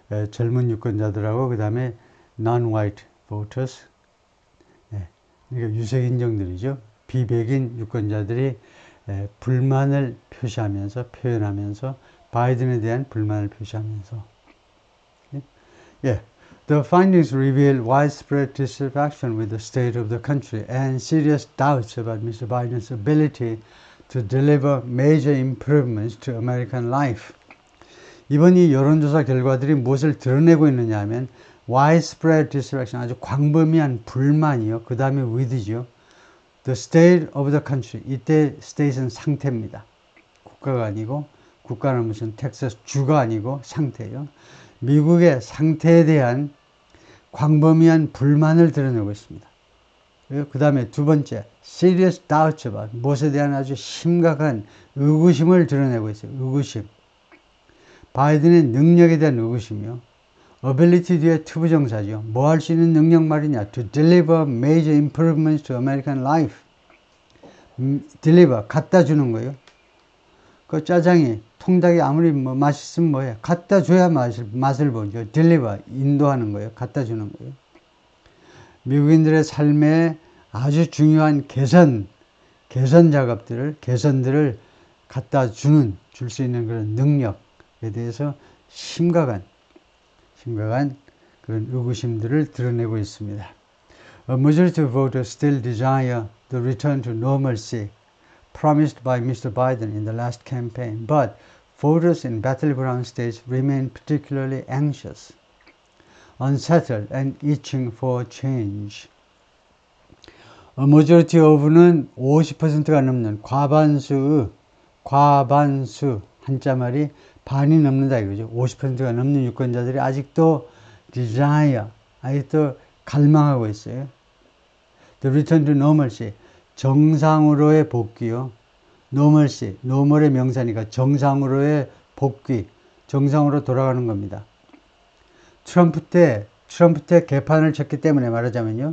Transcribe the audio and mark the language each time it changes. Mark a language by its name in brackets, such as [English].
[Korean] 젊은 유권자들하고 그 다음에 [English] non-white voters, [Korean] 그러니까 유색인종들이죠. 비백인 유권자들이 불만을 표현하면서 바이든에 대한 불만을 표시하면서 예. [English] The findings reveal widespread dissatisfaction with the state of the country and serious doubts about Mr. Biden's ability to deliver major improvements to American life. [Korean] 이번 이 여론조사 결과들이 무엇을 드러내고 있느냐 하면 [English] widespread dissatisfaction, [Korean] 아주 광범위한 불만이요. 그 다음에 with죠. [English] The state of the country. [Korean] 이때 state은 상태입니다. 국가가 아니고, 국가는 무슨 텍사스 주가 아니고 상태예요. 미국의 상태에 대한 광범위한 불만을 드러내고 있습니다. 그 다음에 두 번째, [English] serious doubts about, [Korean] 무엇에 대한 아주 심각한 의구심을 드러내고 있어요. 의구심. 바이든의 능력에 대한 의구심이요. ability 뒤에 투부정사죠. 뭐 할 수 있는 능력 말이냐. [English] To deliver major improvements to American life. [Korean] deliver, 갖다 주는 거예요. 그 짜장이, 통닭이 아무리 맛있으면 뭐해. 갖다 줘야 맛을 보죠. deliver, 인도하는 거예요. 갖다 주는 거예요. 미국인들의 삶에 아주 중요한 개선 개선들을 갖다 줄 수 있는 그런 능력에 대해서 심각한 그런 의구심들을 드러내고 있습니다. [English] A majority of voters still desire the return to normalcy promised by Mr. Biden in the last campaign, but voters in battleground states remain particularly anxious, unsettled, and itching for change. [Korean] A majority of는 50%가 넘는 과반수 한자말이 반이 넘는다 이거죠. 50%가 넘는 유권자들이 아직도 desire, 아직도 갈망하고 있어요. [English] The return to normalcy, [Korean] 정상으로의 복귀요. normalcy, normal의 명사니까 정상으로의 복귀, 정상으로 돌아가는 겁니다. 트럼프 때 개판을 쳤기 때문에 말하자면요.